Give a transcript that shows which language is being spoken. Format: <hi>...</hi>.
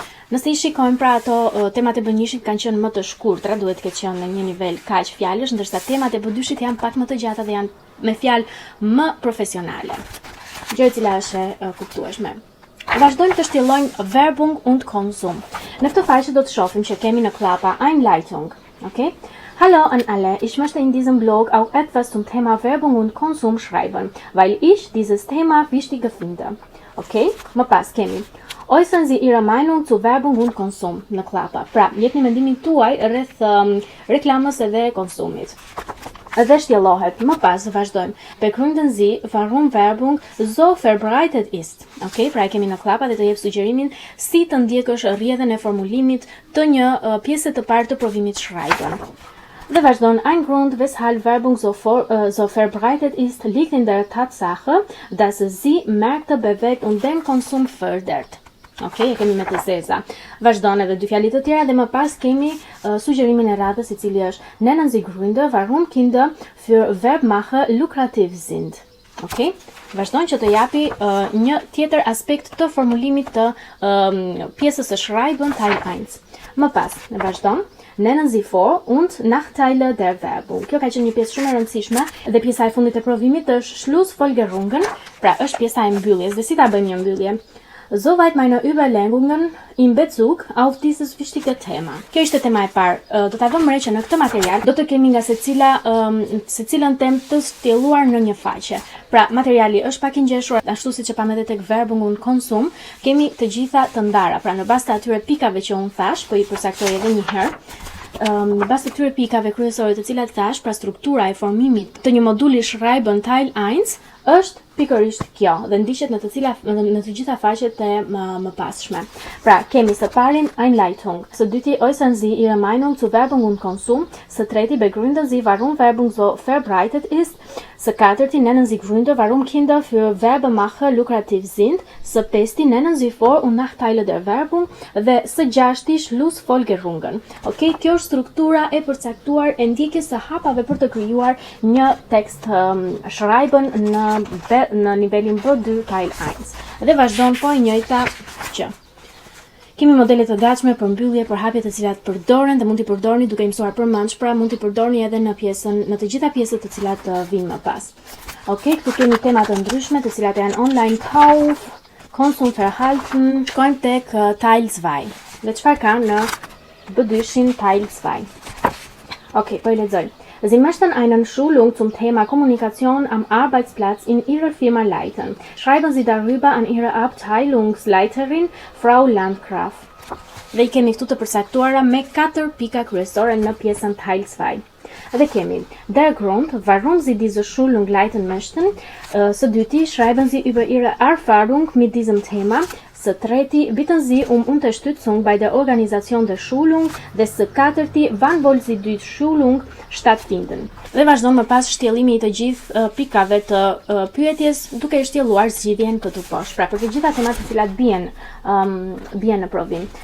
<sq>Nëse i shikojmë pra ato temat e B1-shit kanë qenë më të shkurtra, duhet të ketë qenë në një nivel kaq fjalësh, ndërsa temat e B2-shit janë pak më të gjata dhe janë me fjalë më profesionale. Gjë e cila është e kuptueshme. Vazhdojmë të shtjellojmë</sq> <de>Werbung und Konsum.</de> <sq>Në këtë faqe do të shohim që kemi në klapa Einleitung, okay?</sq> <de>Hallo an alle, ich möchte in diesem Blog auch etwas zum Thema Werbung und Konsum schreiben, weil ich dieses Thema wichtig finde. Okay?</de> <sq>Më pas kemi</sq> <de>Äußern Sie Ihre Meinung zu Werbung und Konsum</de> <sq>në klapa. Pra, jepni mendimin tuaj rreth reklamës edhe konsumit. Dhe shtjellohet. Më pas vazhdojmë.</sq> <de>Begründen Sie, warum Werbung so verbreitet ist.</de> <sq>Okay, pra e kemi në klapa dhe të jep sugjerimin si të ndjekësh rrjedhën e formulimit të një pjese të parë të provimit Schreiben. Dhe vazhdon,</sq> <de>ein Grund, weshalb Werbung so verbreitet ist, liegt in der Tatsache, dass sie Märkte bewegt und den Konsum fördert.</de> <sq>Okay, kemi me të zeza. Vazhdon edhe dy fjalë të tjera dhe më pas kemi sugjerimin e radhës i cili është</sq> <de>Nennen Sie Gründe, warum Kinder für Werbmacher lukrativ sind.</de> <sq>Okay? Vazhdon që të japi një tjetër aspekt të formulimit të pjesës së Schreiben Teil 1. Më pas, vazhdon</sq> <de>Nennen Sie Vor- und Nachteile der Werbung.</de> <sq>Kjo ka qenë një pjesë shumë e rëndësishme dhe pjesa e fundit e provimit është Schlussfolgerungen, pra është pjesa e mbylljes dhe si ta bëjmë një mbyllje.</sq> <de>Soweit meine Überlegungen in Bezug auf dieses wichtige Thema.</de> <sq>Kjo ishte tema e parë. Do ta vëmë re që në këtë material do të kemi nga secilën temë të shtjelluar në një faqe. Pra, materiali është pak i ngjeshur, ashtu siç e pam edhe tek</sq> <de>Werbung und Konsum,</de> <sq>kemi të gjitha të ndara. Pra, në bazë të atyre pikave që unë thash, po i përcaktoj edhe një herë. Në bazë të këtyre pikave kryesore të cilat thash, pra struktura e formimit të një moduli Schreiben Teil 1 është pikërisht kjo dhe ndiqet në të gjitha faqet e më passhme. Pra, kemi së parin</sq> <de>Einleitung,</de> <sq>së dyti</sq> <de>Äußern Sie Ihre Meinung zu Werbung und Konsum,</de> <sq>së treti</sq> <de>Begründen Sie, warum Werbung so verbreitet ist,</de> <sq>së katërti</sq> <de>Nennen Sie Gründe, warum Kinder für Werbemacher lukrativ sind,</de> <sq>së pesti</sq> <de>Nennen Sie Vor- und Nachteile der Werbung</de> <sq>dhe së gjashti</sq> <de>Schlussfolgerungen.</de> <sq>Okay, kjo është struktura e përcaktuar e ndjekjes së hapave për të krijuar një tekst Schreiben në nivelin B2 Teil 1. Dhe vazhdon po e njëjta që. Kemi modele të gatshme për mbyllje për hapje të cilat përdoren dhe mund t'i përdorni duke i mësuar përmendsh, pra mund t'i përdorni edhe në të gjitha pjesët të cilat vinë më pas. Okej, këtu kemi tema të ndryshme të cilat janë online kauf, konsum verhalten, shkojmë tek Teil 2. Dhe çfarë ka në B2-shin Teil 2? Okej, po i lexoj.</sq> <de>Sie möchten einen Schulung zum Thema Kommunikation am Arbeitsplatz in Ihrer Firma leiten. Schreiben Sie darüber an Ihre Abteilungsleiterin, Frau Landgraf.</de> <sq>Dhe I kemi këtu të përsaktuara me 4 pika kryesore në pjesën Teil 2. Dhe kemi</sq> <de>Der Grund, warum Sie diese Schulung leiten möchten.</de> <sq>Së dyti,</sq> <de>schreiben Sie über Ihre Erfahrung mit diesem Thema.</de> <sq>Së treti,</sq> <de>bitten Sie Unterstützung bei der Organisation der Schulung.</de> <sq>Dhe së katërti,</sq> <de>wann wollen Sie die Schulung stattfinden.</de> <sq>Dhe vazhdon më pas shtjellimi I të gjithë pikave të pyetjes duke I shtjelluar zgjidhjen këtu poshtë. Pra për të gjitha temat të cilat bien në provim.</sq>